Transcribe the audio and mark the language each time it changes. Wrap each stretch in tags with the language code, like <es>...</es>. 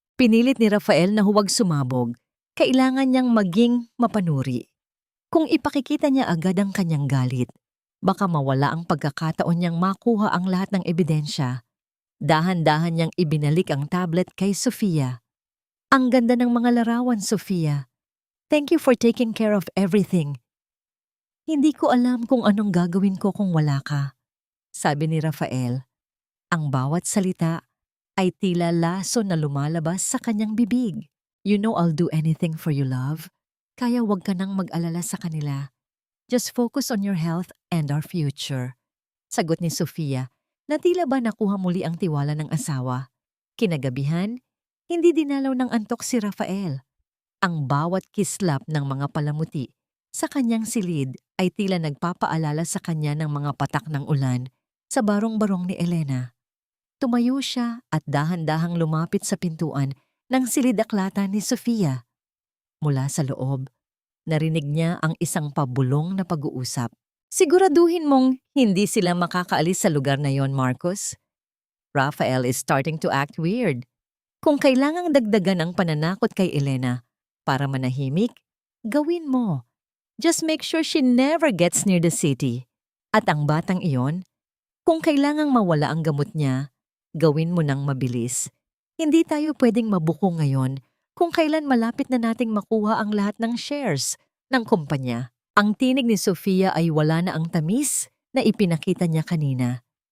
<tl>Pinilit ni Rafael na huwag sumabog. Kailangan niyang maging mapanuri. Kung ipakikita niya agad ang kanyang galit, baka mawala ang pagkakataon niyang makuha ang lahat ng ebidensya. Dahan-dahan niyang ibinalik ang tablet kay Sofia. Ang ganda ng mga larawan, Sofia.</tl> <en>Thank you for taking care of everything.</en> <tl>Hindi ko alam kung anong gagawin ko kung wala ka, sabi ni Rafael. Ang bawat salita ay tila laso na lumalabas sa kanyang bibig.</tl> <en>You know I'll do anything for you, love.</en> <tl>Kaya wag ka nang mag-alala sa kanila.</tl> <en>Just focus on your health and our future.</en> <tl>Sagot ni Sofia na tila ba nakuha muli ang tiwala ng asawa. Kinagabihan, hindi dinalaw ng antok si Rafael. Ang bawat kislap ng mga palamuti sa kanyang silid ay tila nagpapaalala sa kanya ng mga patak ng ulan sa barong-barong ni Elena. Tumayo siya at dahan-dahang lumapit sa pintuan ng silid-aklatan ni Sofia. Mula sa loob, narinig niya ang isang pabulong na pag-uusap. Siguraduhin mong hindi sila makakaalis sa lugar na yon, Marcos.</tl> <en>Rafael is starting to act weird.</en> <tl>Kung kailangang dagdagan ang pananakot kay Elena para manahimik, gawin mo.</tl> <en>Just make sure she never gets near the city.</en> <tl>At ang batang iyon, kung kailangang mawala ang gamot niya, gawin mo nang mabilis. Hindi tayo pwedeng mabuko ngayon kung kailan malapit na nating makuha ang lahat ng shares ng kumpanya. Ang tinig ni Sofia ay wala na ang tamis na ipinakita niya kanina.</tl>